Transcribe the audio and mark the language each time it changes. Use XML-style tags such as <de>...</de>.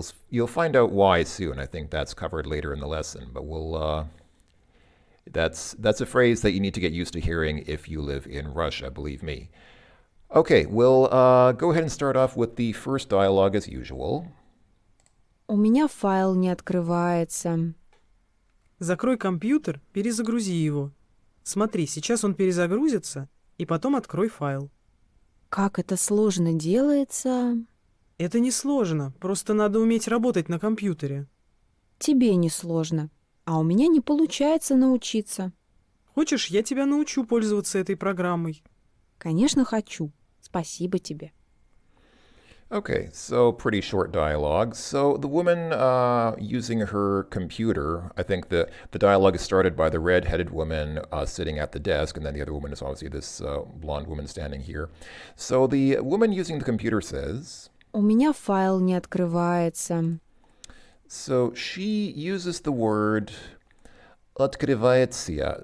<en>You'll find out why soon. I think that's covered later in the lesson, but that's a phrase that you need to get used to hearing if you live in Russia, believe me. Okay, we'll go ahead and start off with the first dialogue as usual.</en> <ru>У меня файл не открывается. Закрой компьютер, перезагрузи его. Смотри, сейчас он перезагрузится, и потом открой файл. Как это сложно делается? Это не сложно, просто надо уметь работать на компьютере. Тебе не сложно, а у меня не получается научиться. Хочешь, я тебя научу пользоваться этой программой? Конечно, хочу. Спасибо тебе.</ru> <en>Okay, so pretty short dialogue. So the woman using her computer, I think the dialogue is started by the red-headed woman sitting at the desk, and then the other woman is obviously this blonde woman standing here. So the woman using the computer says,</en> <ru>У меня файл не открывается.</ru> <en>so she uses the word</en> <ru>открывается.</ru>